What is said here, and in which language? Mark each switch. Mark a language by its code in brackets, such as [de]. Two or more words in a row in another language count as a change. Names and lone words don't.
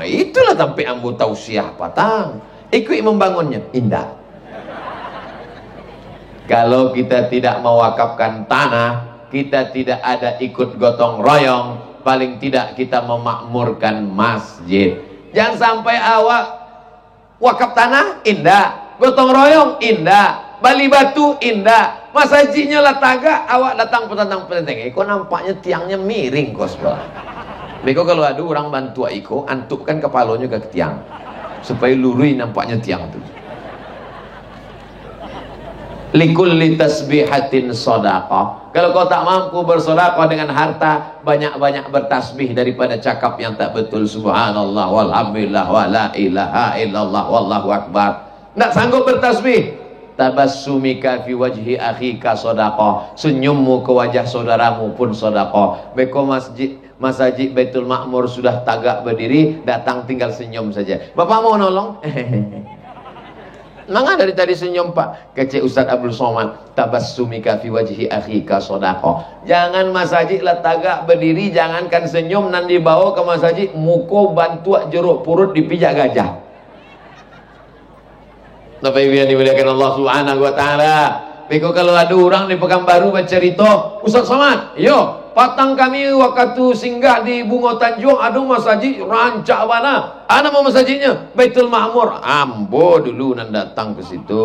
[min] Itulah sampai ambo tahu siapa tang. Ikut membangunnya. Indah. [id] Kalau kita tidak mewakafkan tanah, kita tidak ada ikut gotong royong, paling tidak kita memakmurkan masjid. [min] Jangan sampai awak wakaf tanah indah, gotong royong indah, bali batu indah, masjidnya lah tagak, awak datang petang-petang. Kok nampaknya tiangnya miring kok sebelah. Beko kalau ada orang bantu iko, antukkan kepalanya ke tiang supaya lurus nampaknya tiang itu. [ar] لكل تسبيحة صدقة. [id] Kalau kau tak mampu bersedekah dengan harta, banyak-banyak bertasbih daripada cakap yang tak betul. [ar] سبحان الله والحمد لله ولا إله إلا الله والله أكبر. [id] Tak sanggup bertasbih, [ar] تبسمك في وجه أخيك صدقة. [id] Senyummu ke wajah saudaramu pun sedekah. Beko masjid Baitul Ma'mur sudah tagak berdiri, datang tinggal senyum saja. Bapak mau nolong? Mangga dari tadi senyum Pak. Kece Ustaz Abdul Somad, [ar] تبسمك في وجه أخيك صدقة. [min] Jangan masjid lah tagak berdiri, jangankan senyum nan dibawa ke masjid muko bantu jeruk purut dipijak gajah. [id] Bapak Ibu yang dimuliakan Allah [ar] سبحانه وتعالى. [id] Beko kalau ada orang di Pekanbaru bercerita, Ustaz Somad, [min] yo, patang kami [id] waktu singgah di Bungo Tanjung, ada masjid rancak mana? [min] Ana mau masjidnya Baitul Ma'mur. Ambo dulu nan datang ke situ.